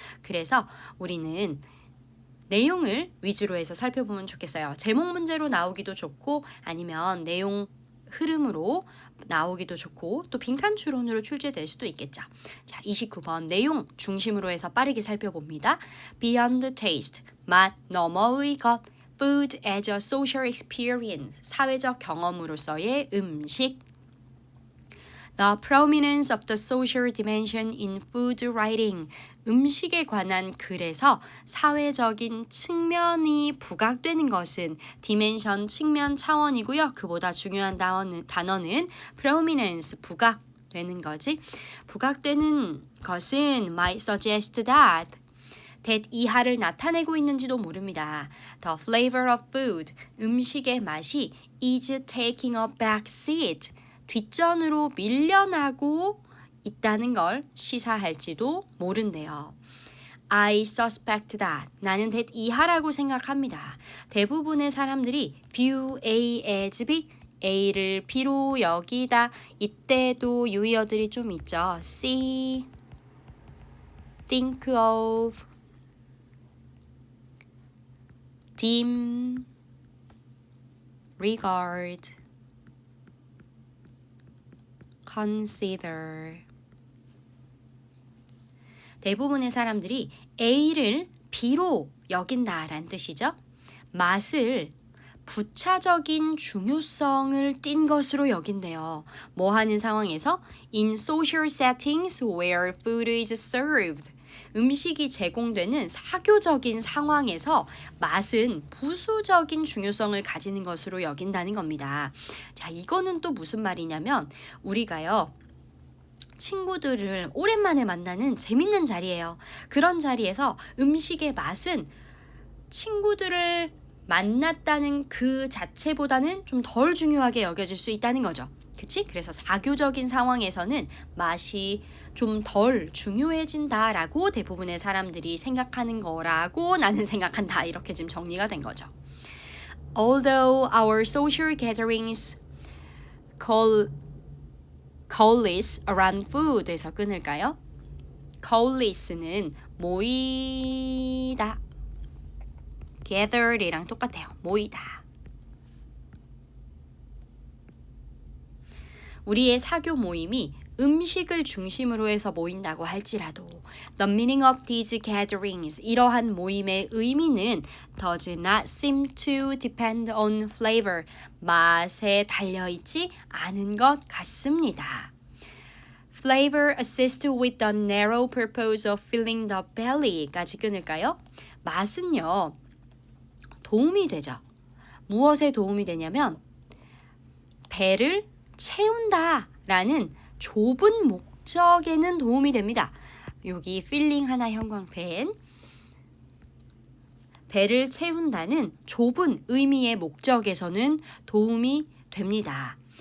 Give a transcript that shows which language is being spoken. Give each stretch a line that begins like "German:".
Korean: 그래서 우리는 내용을 위주로 해서 살펴보면 좋겠어요. 제목 문제로 나오기도 좋고 아니면 내용 흐름으로 나오기도 좋고 또 빈칸 추론으로 출제될 수도 있겠죠. 자, 29번 내용 중심으로 해서 빠르게 살펴봅니다.
English: Beyond taste,
Korean: 맛 너머의 것,
English: food as a social experience,
Korean: 사회적 경험으로서의 음식.
English: The prominence of the social dimension in food writing,
Korean: 음식에 관한 글에서 사회적인 측면이 부각되는 것은
English: dimension,
Korean: 측면 차원이고요. 그보다 중요한 단어는 prominence, 부각되는 거지. 부각되는 것은
English: might suggest that
Korean: 이하를 나타내고 있는지도 모릅니다.
English: The flavor of food,
Korean: 음식의 맛이
English: is taking a back seat,
Korean: 뒷전으로 밀려나고 있다는 걸 시사할지도 모른대요.
English: I suspect that,
Korean: 나는 that 이하라고 생각합니다. 대부분의 사람들이
English: view A as B,
Korean: A를 B로 여기다. 이때도 유의어들이 좀 있죠.
English: see, think of, deem, regard, consider.
Korean: 대부분의 사람들이 A를 B로 여긴다라는 뜻이죠. 맛을 부차적인 중요성을 띈 것으로 여긴대요. 뭐 하는 상황에서?
English: In social settings where food is served.
Korean: 음식이 제공되는 사교적인 상황에서 맛은 부수적인 중요성을 가지는 것으로 여긴다는 겁니다. 자, 이거는 또 무슨 말이냐면 우리가요. 친구들을 오랜만에 만나는 재밌는 자리예요. 그런 자리에서 음식의 맛은 친구들을 만났다는 그 자체보다는 좀 덜 중요하게 여겨질 수 있다는 거죠. 그치? 그래서 사교적인 상황에서는 맛이 좀 덜 중요해진다라고 대부분의 사람들이 생각하는 거라고 나는 생각한다. 이렇게 지금 정리가 된 거죠.
English: Although our social gatherings coalesce around food
Korean: 에서 끊을까요? coalesce는 모이다. gather이랑 똑같아요. 모이다. 우리의 사교 모임이 음식을 중심으로 해서 모인다고 할지라도
English: The meaning of these gatherings,
Korean: 이러한 모임의 의미는
English: does not seem to depend on flavor,
Korean: 맛에 달려있지 않은 것 같습니다.
English: Flavor assists with the narrow purpose of filling the belly까지
Korean: 끊을까요? 맛은요, 도움이 되죠. 무엇에 도움이 되냐면 배를 채운다 라는 좁은 목적에는 도움이 됩니다. 여기 필링 하나 형광펜, 배를 채운다는 좁은 의미의 목적에서는 도움이 됩니다.